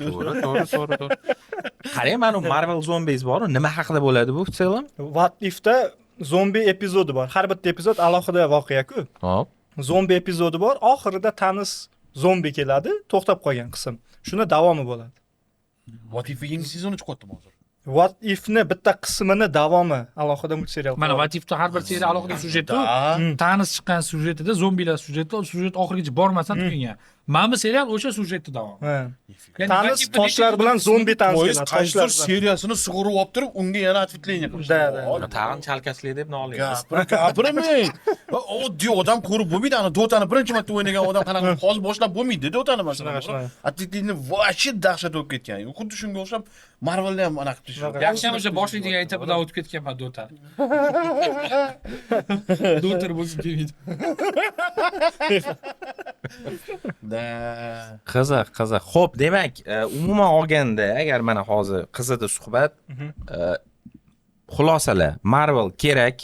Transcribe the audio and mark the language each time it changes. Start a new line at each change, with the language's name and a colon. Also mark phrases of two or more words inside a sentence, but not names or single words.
Uzbek: To'g'ri. Qarang, mana Marvel Zombies bor. Nima haqida bo'ladi bu film? What If'da zombi epizodi bor. Har bitta epizod alohida voqea-ku. Hop. Zombi epizodi bor. Oxirida tanish zombi keladi, to'xtab qolgan qism. Shuni davomi bo'ladi. What if yangi sezoni chiqyapti hozir? What If'ni bitta qismini davomi alohida multserial. Mana Vatifda har bir seriya alohida syujetda, tanish chiqqan syujetida zombilar syujeti oxirigacha bormasdan tugagan. Mana bu serial o'sha syujetda davom. Ha. Ya'ni Tanish balki bir toshlar necha- bilan zombi tanish Poyez keladi. qaysidir Toshlar bilan. seriyasini sug'urib olib turib, unga yana ответвление qilishdi. Da. Tag'in chalkashlik deb nolaymiz. Gapirmang. Oddiy odam ko'rib bo'lmaydi. Ana Dota'ni birinchi marta o'ynagan odam qanaqa hozir boshlab bo'lmaydi Dota'ni masalan. Shunaqa.
Russian: Ответвление вообще
Uzbek: dahshat bo'lib ketgan. Xuddi shunga o'xshab Marvelni ham anaqa qilish. Yaxshi ham o'sha boshlaydigan etapidan o'tib ketganman Dota. Do'tir bo'lib kelmaydi. Da. Qiziq. Xo'p, demak, umuman olganda, agar mana hozir qizidi suhbat, xulosalar, Marvel kerak.